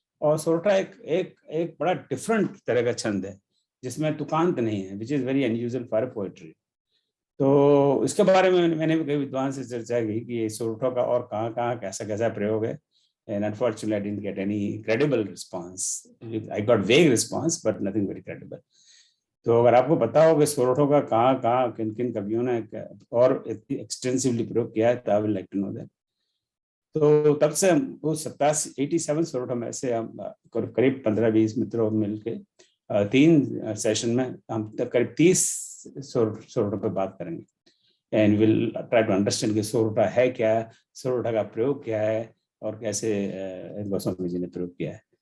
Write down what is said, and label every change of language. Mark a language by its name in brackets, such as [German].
[Hindi] और सोरठा एक बड़ा डिफरेंट तरह का छंद है जिसमें तुकांत नहीं है, [English] Which is very unusual for poetry. [Hindi] तो इसके बारे में मैंने भी कई विद्वान से चर्चा की कि ये सोरठों का और कहाँ कहाँ कैसा कैसा प्रयोग है, [English] and unfortunately I didn't get any credible response. I got vague response but nothing very credible. [Hindi] तो अगर आपको पता हो कि सोरठों का कहाँ कहाँ किन किन कवियों ने और एक्सटेंसिवली प्रयोग किया है, तो [English] I will like to know that. [Hindi] तो तब से वो 87 सोरठों में से हम करीब 15-20 मित्रों मिलके 3 सेशन में हम करीब 30 सोरठों पर बात करेंगे, [English] and will try to understand [Hindi] कि सोरठा है क्या, सोरठा का प्रयोग क्या है, और कैसे गोस्वामी जी ने प्रयोग किया है।